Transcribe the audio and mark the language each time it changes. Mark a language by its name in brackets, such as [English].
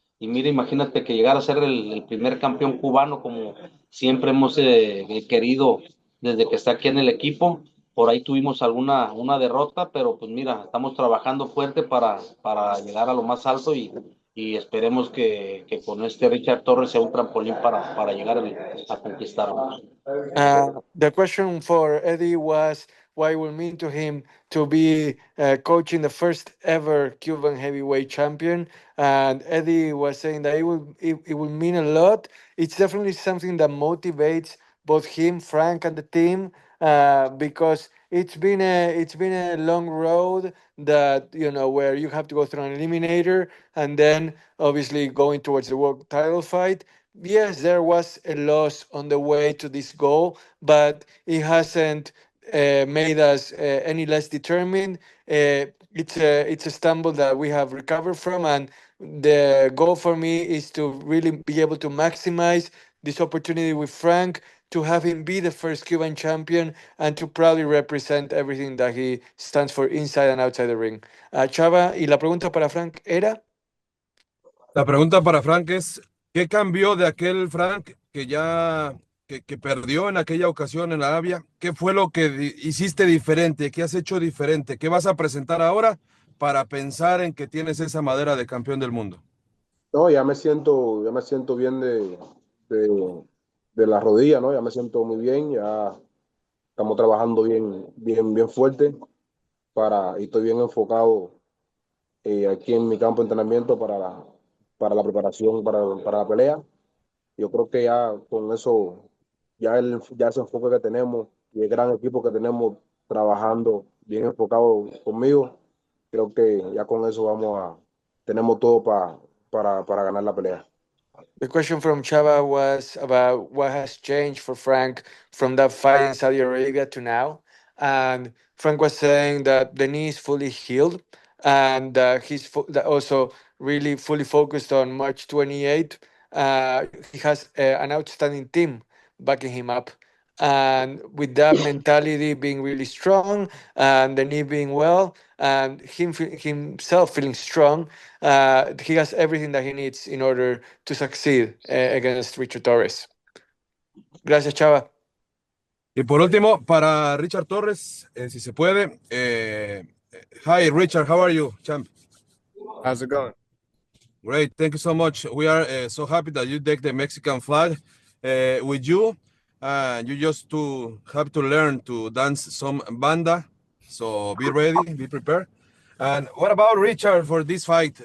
[Spanish] Y mira, imagínate que llegar a ser el primer campeón cubano como siempre hemos querido desde que está aquí en el equipo. Por ahí tuvimos una derrota, pero pues mira, estamos trabajando fuerte para llegar a lo más alto y esperemos que con este Richard Torrez sea un trampolín para llegar a conquistarlo. [English] The question for Eddie was what it will mean to him to be coaching the first ever Cuban heavyweight champion. And Eddie was saying that it will mean a lot. It's definitely something that motivates both him, Frank, and the team because it's been a long road that where you have to go through an eliminator and then obviously going towards the world title fight. Yes, there was a loss on the way to this goal, but it hasn't made us any less determined. It's a stumble that we have recovered from, and the goal for me is to really be able to maximize this opportunity with Frank, to have him be the first Cuban champion, and to proudly represent everything that he stands for inside and outside the ring. [Spanish] Chava, y la pregunta para Frank era. La pregunta para Frank es, ¿qué cambió de aquel Frank que perdió en aquella ocasión en Arabia? ¿Qué fue lo que hiciste diferente? ¿Qué has hecho diferente? ¿Qué vas a presentar ahora para pensar en que tienes esa madera de campeón del mundo? No, ya me siento bien de la rodilla, ¿no? Ya me siento muy bien, ya estamos trabajando bien fuerte y estoy bien enfocado aquí en mi campo de entrenamiento para la preparación, para la pelea. Yo creo que ya con eso, ya ese enfoque que tenemos y el gran equipo que tenemos trabajando bien enfocado conmigo, creo que ya con eso tenemos todo para ganar la pelea. [English] The question from Chava was about what has changed for Frank from that fight in Saudi Arabia to now. And Frank was saying that the knee is fully healed. and also really fully focused on March 28th. He has an outstanding team backing him up. And with that mentality being really strong and the knee being well and himself feeling strong, he has everything that he needs in order to succeed against Richard Torrez. [Spanish] Gracias, Chava. Y por último, para Richard Torrez, si se puede. [English] Hi, Richard, how are you, champ? How's it going? Great, thank you so much. We are so happy that you take the Mexican flag with you. You just have to learn to dance some banda. So be ready, be prepared. And what about Richard for this fight?